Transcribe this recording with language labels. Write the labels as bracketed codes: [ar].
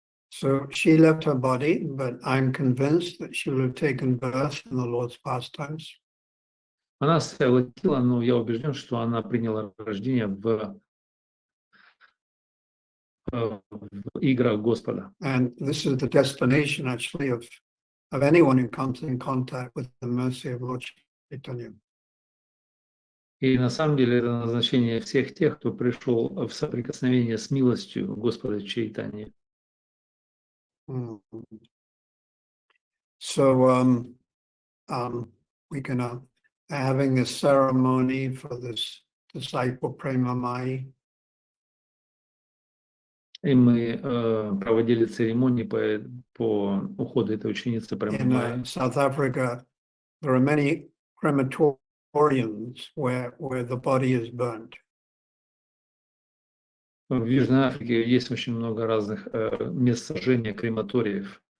[en] So she left her body, but I'm convinced that she will have taken birth in the Lord's pastimes. [ru] Она оставила тело, но я убежден, что она приняла рождение в играх Господа. [en] And this is the destination, actually, of anyone who comes in contact with the mercy of Lord Chaitanya. [ru] И на самом деле это назначение всех тех, кто пришел в соприкосновение с милостью Господа Чайтаньи. [en] So we can having a ceremony for this disciple Premamai. [ru] И мы проводили церемонии по уходу этой ученицы Премамайи. [en] In South Africa, there are many crematoriums where the body is burnt. [ru] В Южной Африке есть очень много разных мест сожжения, крематориев.